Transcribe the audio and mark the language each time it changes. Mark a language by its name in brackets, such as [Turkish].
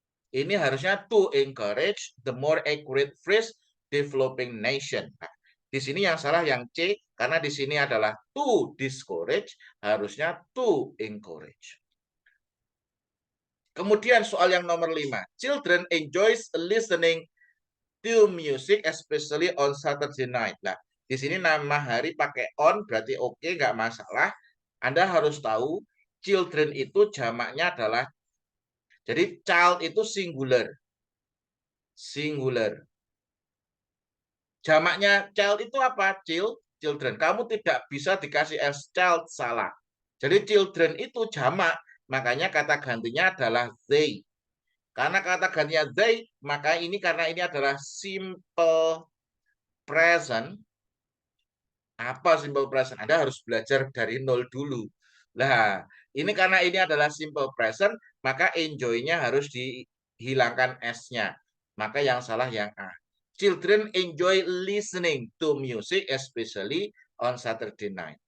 [English] Ini harusnya to encourage the more accurate phrase developing nation. [Indonesian] Nah, di sini yang salah yang C, karena di sini adalah [English] to discourage, [Indonesian] harusnya [English] to encourage. [Indonesian] Kemudian soal yang nomor 5. [English] Children enjoys listening to music especially on Saturday night. [Indonesian] Nah, di sini nama hari pakai on berarti oke, nggak masalah. Anda harus tahu children itu jamaknya adalah, jadi child itu singular. Singular. Jamaknya child itu apa? Children. Kamu tidak bisa dikasih as child, salah. Jadi children itu jamak, makanya kata gantinya adalah they. Karena kata gantinya they, maka ini karena ini adalah simple present. Apa simple present? Anda harus belajar dari nol dulu. Nah, ini karena ini adalah simple present, maka enjoy-nya harus dihilangkan S-nya. Maka yang salah yang A. [English] Children enjoy listening to music, especially on Saturday night.